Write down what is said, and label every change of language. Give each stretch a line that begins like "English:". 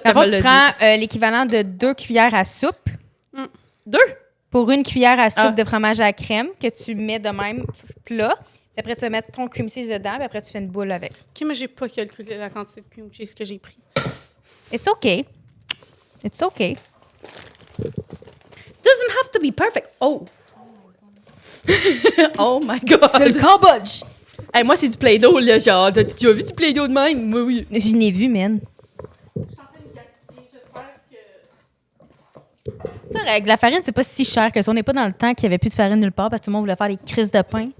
French: D'abord, tu prends l'équivalent de 2 cuillères à soupe 2. pour une cuillère à soupe Ah. de fromage à crème que tu mets de même plat. Puis après, tu vas mettre ton cream cheese dedans, puis après, tu fais une boule avec. OK, mais j'ai pas calculé la quantité de cream cheese que j'ai pris.
English: It's okay. It's okay. Doesn't have to be perfect. Oh! Oh my God!
French: C'est le Cambodge! Hey, moi, c'est du Play-Doh, là, genre. T'as-tu déjà vu du Play-Doh de même? Moi, oui. Je n'ai vu, man. Je suis en train de gaspiller. J'espère que... C'est correct. La farine, c'est pas si cher que ça. On n'est pas dans le temps qu'il n'y avait plus de farine nulle part parce que tout le monde voulait faire des crises de pain.